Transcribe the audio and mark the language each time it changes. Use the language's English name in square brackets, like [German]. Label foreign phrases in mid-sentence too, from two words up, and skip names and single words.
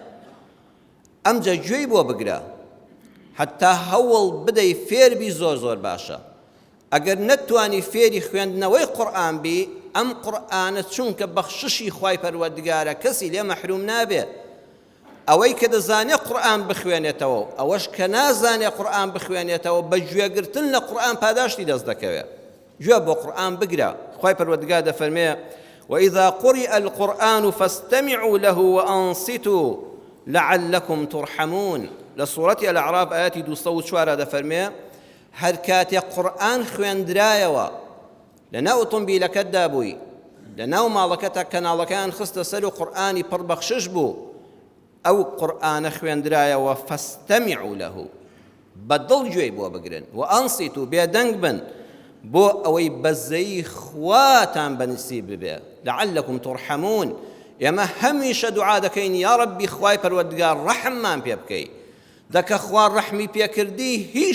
[Central Kurdish] ئەمجا گوێی بۆ بگرە حتا هەوڵ بدەی فێربی زۆر زۆر باشە ئەگەر نەتوانی فێری خوێندنەوەی قورئان بی ئەم قورئانە چونکە بەخششی خوای پەروەردگارە کەسی لێ مەحروم نابێ ئەوەی کە دەزانێ قورئان بخوێنێتەوە ئەوەش کە نازانێ قورئان بخوێنێتەوە بە گوێگرتن لە قورئان پاداشتی دەست دەکەوێت گوێ بۆ قورئان بگرە خوای پەروەردگار دەفەرمێ [Arabic] وإذا قرئ القرآن فاستمعوا له وأنصتوا لعلكم ترحمون لسورة الأعراف آيات 204 [Central Kurdish] دەفەرمێ هەر کاتێک قورئان خوێندرایەوە لەناو ئۆتۆمبیلەکەتدا بووی لەناو ماڵەکەتە کەناڵەکەیان خستە سەر و قورئانی پڕبەخشش بوو ئەو قورئانە خوێندرایەوە [Arabic] فاستمعوا له بەدڵ گوێی بۆ بگرن و ئەنصتوا بێدەنگ بن بۆ ئەوەی بەزەیی خواتان بەنسیب ببێ لعلكم ترحمون ئێمە هەمیشە دوعا دەکەین یا ڕەبی خوای پەروەردگار ڕەحممان پێ بکەی دەکە خوا ڕەحمی پێکردی هیچ